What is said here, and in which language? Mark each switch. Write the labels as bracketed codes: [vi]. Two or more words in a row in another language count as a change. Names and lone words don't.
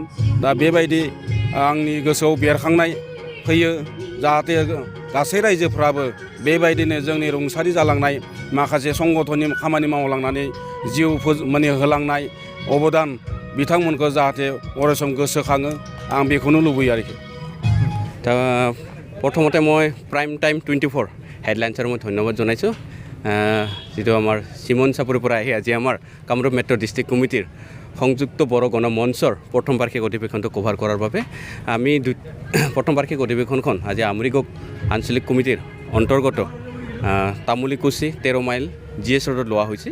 [brx] दा बेबायदि आंनि गोसोआव बेरखांनाय फैयो जाहाथे गासै रायजोफ्राबो बेबायदिनो जोंनि रुंसारि जालांनाय माखासे संगठननि खामानि मावलांनानै जिउ होलांनाय अबदान बिथांमोनखौ जाहाथे अरायसम गोसोखाङो आं बेखौनो लुबैयो आरोखि। [as] दा प्रथमते মই প্ৰাইম টাইম 24 হেডলাইন্সৰ মই ধন্যবাদ জনাইছোঁ। যিটো আমাৰ চিমন চাপৰিৰ পৰা আহি আজি আমাৰ কামৰূপ মেট্ৰ' ডিষ্ট্ৰিক্ট কমিটিৰ সংযুক্ত বড়ো গণমঞ্চৰ প্ৰথম বাৰ্ষিক অধিৱেশনটো কভাৰ কৰাৰ বাবে আমি প্ৰথম বাৰ্ষিক অধিৱেশনখন আজি আমৰিগোগ আঞ্চলিক কমিটিৰ অন্তৰ্গত তামুলীকুছি 13 মাইল GS ৰোডত লোৱা হৈছে।